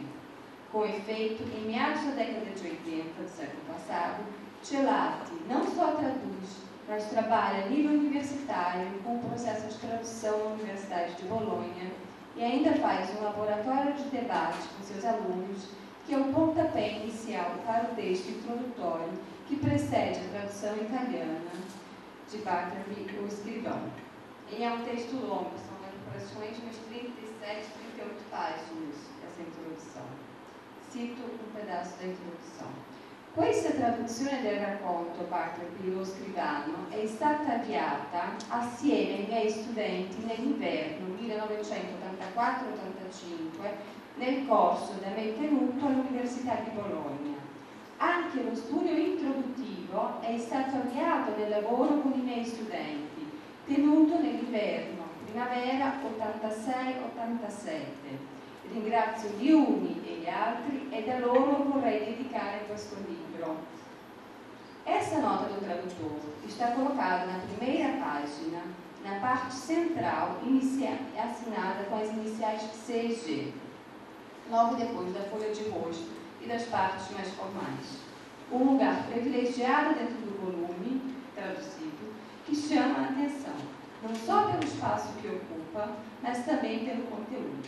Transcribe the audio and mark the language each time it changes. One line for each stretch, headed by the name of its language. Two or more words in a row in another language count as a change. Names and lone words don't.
Portuguese: Com efeito, em meados da década de 80 do século passado, Gelati não só traduz, mas trabalha a nível universitário com o processo de tradução na Universidade de Bolonha e ainda faz um laboratório de debate com seus alunos, que é o pontapé inicial para o texto introdutório que precede a tradução italiana de Butterby, o escrivão. E é um texto longo, são aproximadamente umas 37, 38 páginas essa introdução. Cito un pedazo da
Italian: introduzione. Questa traduzione del racconto Butterby, lo scrivano, è stata avviata assieme ai miei studenti nell'inverno 1984-85 nel corso da me tenuto all'Università di Bologna. Anche lo studio introduttivo è stato avviato nel lavoro con i miei studenti, tenuto nell'inverno, primavera 86-87. Ringrazio gli uni e gli altri ed a loro vorrei dedicare questo libro.
Portuguese: Essa nota do tradutor está colocada na primeira página, na parte central, assinada com as iniciais CG, logo depois da folha de rosto e das partes mais formais. Um lugar privilegiado dentro do volume traduzido que chama a atenção, não só pelo espaço que ocupa, mas também pelo conteúdo.